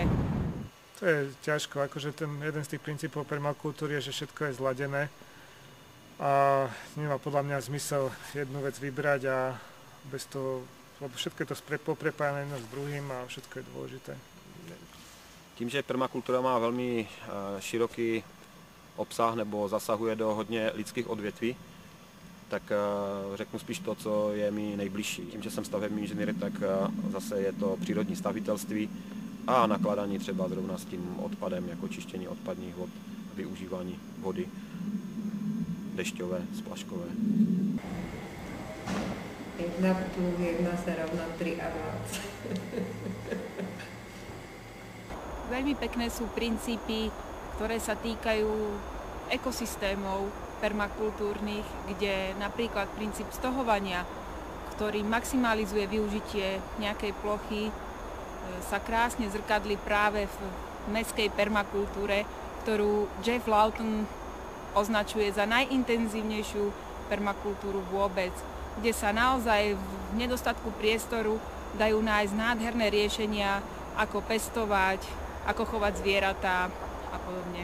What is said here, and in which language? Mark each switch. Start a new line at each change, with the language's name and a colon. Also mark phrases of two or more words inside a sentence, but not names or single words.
Slovak: To je ťažko, akože ten jeden z tých princípov permakultúry je, že všetko je zladené a nemá podľa mňa zmysel jednu vec vybrať a bez toho, lebo všetko je to poprepájane jedno s druhým a všetko je dôležité.
Czech: Tím, že permakultura má velmi široký obsah nebo zasahuje do hodně lidských odvětví, tak řeknu spíš to, co je mi nejbližší. Tím, že jsem stavební inženýr, tak zase je to přírodní stavitelství a nakládání třeba zrovna s tím odpadem, jako čištění odpadních vod, využívání vody dešťové, splaškové.
Slovak: 1 plus 1 sa rovná 3 a viac. Veľmi pekné sú princípy, ktoré sa týkajú ekosystémov permakultúrnych, kde napríklad princíp stohovania, ktorý maximalizuje využitie nejakej plochy, sa krásne zrkadlí práve v mestskej permakultúre, ktorú Jeff Lawton označuje za najintenzívnejšiu permakultúru vôbec, kde sa naozaj v nedostatku priestoru dajú nájsť nádherné riešenia, ako pestovať, ako chovať zvieratá a podobne.